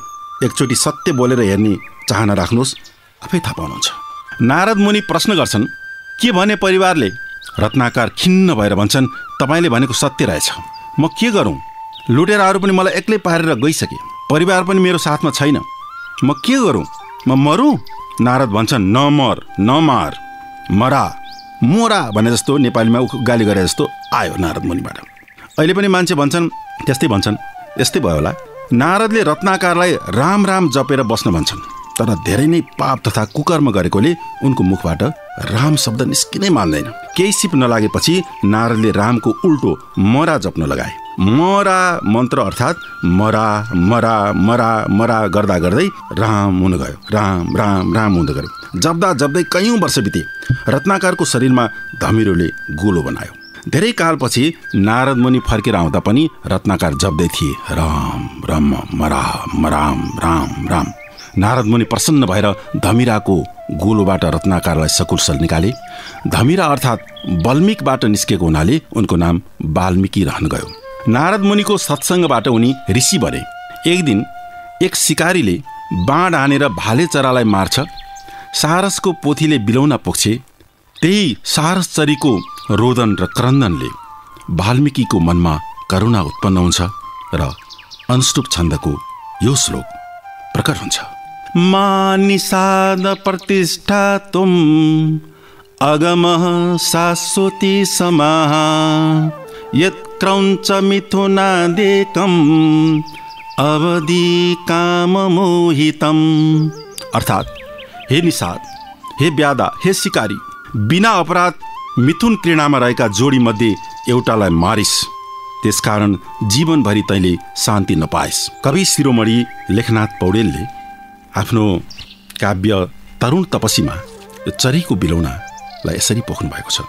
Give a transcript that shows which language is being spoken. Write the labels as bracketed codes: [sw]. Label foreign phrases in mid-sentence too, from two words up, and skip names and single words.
[ne] एकचोटि सत्य बोलेर हेर्ने चाहना राख्नुहोस्, आफै थाहा पाउनुहुन्छ। नारद मुनि प्रश्न गर्छन्, के भने परिवारले? रत्नाकर खिन्न भएर भन्छन्, तपाईँले भनेको सत्य रहेछ, म के गरौँ? लुटेराहरू पनि मलाई एक्लै पारेर गइसके, परिवार पनि मेरो साथमा छैन, म के गरौँ? म मरौँ? नारद भन्छन्, नमर, नमार, मरा, मोरा भने जस्तो नेपालीमा गाली गरे जस्तो आयो नारद मुनिबाट। अहिले पनि मान्छे भन्छन्, त्यस्तै भन्छन्, यस्तै भयो होला। नारदले रत्नाकारलाई राम राम जपेर बस्न भन्छन्, तर धेरै नै पाप तथा कुकर्म गरेकोले उनको मुखबाट राम शब्द निस्किनै मान्दैन। केही सिप नलागेपछि नारदले रामको उल्टो मरा जप्न लगाए। मरा मन्त्र अर्थात् मरा मरा मरा मरा गर्दा गर्दै राम हुन गयो, राम राम राम हुँदै गयो। जप्दा जप्दै कैयौँ वर्ष बिते। रत्नाकारको शरीरमा धमिरोले गोलो बनायो। धेरै कालपछि नारद मुनि फर्केर आउँदा पनि रत्नाकर जप्दै थिए। राम ब्रह्म राम राम राम राम। नारद मुनि प्रसन्न भएर धमिराको गोलोबाट रत्नाकारलाई सकुशल निकाले। धमिरा अर्थात् वाल्मीकिबाट निस्केको हुनाले उनको नाम वाल्मीकि रहन गयो। नारद मुनिको सत्सङ्गबाट उनी ऋषि बने। एक दिन एक सिकारीले बाण हानेर भाले चरालाई मार्छ। सारसको पोथीले बिलौना पुग्छे। त्यही सारस चरीको रोदन र क्रन्दनले वाल्मीकिको मनमा करुणा उत्पन्न हुन्छ र अनुष्टुप छन्दको यो श्लोक प्रकट हुन्छ। [sa] मानिषाद प्रतिष्ठा तुम अगमः शाश्वती समाः यत् क्रौञ्च मिथुनादेकम् अवधि काम मोहितम। [ne] अर्थात् हे निषाद, हे ब्यादा, हे शिकारी, बिना अपराध मिथुन क्रीडामा रहेका जोडी मध्ये एउटालाई मारिस, त्यसकारण जीवनभरि तैँले शान्ति नपाइस्। कवि शिरोमणि लेखनाथ पौडेलले आफ्नो काव्य तरुण तपसीमा यो चरीको बिलौनालाई यसरी पोख्नु भएको छ।